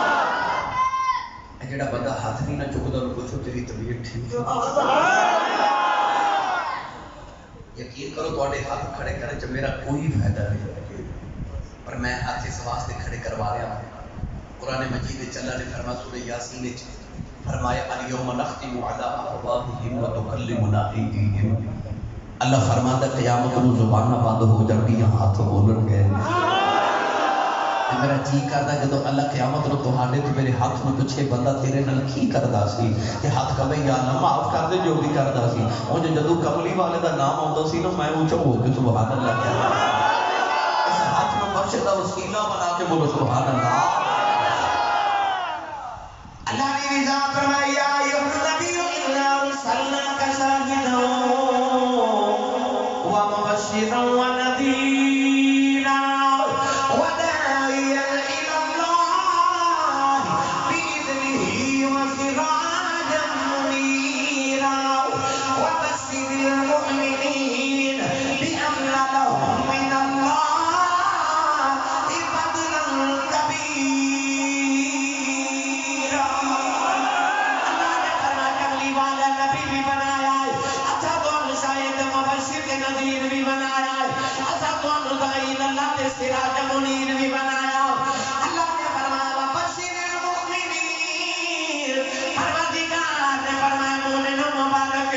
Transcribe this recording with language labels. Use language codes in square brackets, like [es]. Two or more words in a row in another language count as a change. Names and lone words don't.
[pa] جڑا بندہ ہاتھ نہیں نہ چکدا انہوں پوچھو تیری طبیعت ٹھیک ہے، یقین کرو تواڈے ہاتھ کھڑے کرنے چ میرا کوئی فائدہ نہیں، پر میں ہاتھ اس واسطے کھڑے کروا رہا ہوں، قرآن مجید وچ اللہ نے فرمایا سورہ یاسین وچ فرمایا [ar] الیوم نختم علی افواہہم وتکلمنا ایدیہم، [pa] اللہ فرماتا ہے قیامت نو زباناں بند ہو جاندیاں ہاتھ بولن گے، میرا جی کردا جدو اللہ قیامت نو تہاڈے تے میرے ہاتھ نو پچھے بندہ تیرے نال کی کردا سی کہ ہاتھ کہے یا اللہ معاف کر دے جو بھی کردا سی، او جدو کملی والے دا نام آوندا سی نا میں اونچا ہو کے سبحان اللہ کہہ اس ہاتھ نو بخش دا وسیلہ بنا کے بولو سبحان اللہ، [ur] اللہ نے رضا فرمایا [ar] یا نبی انا ارسلناک شاہدا ومبشرا ونذیرا وداعیا الی اللہ باذنہ وسراجا منیرا وبشر المؤمنین بان لهم من اللہ فضلا کبیرا، [ur] اللہ نے فرمایا کملی والا نبی بھی بنایا ہے، اچھا تو شاہد مبشر کے نذیر بھی بنایا ہے، اچھا تو داعی اللہ کے سراج منیر بھی بنایا، اللہ نے فرمایا [ar] وبشر المؤمنین، [ur] پروردگار نے فرمایا مومنوں مبارک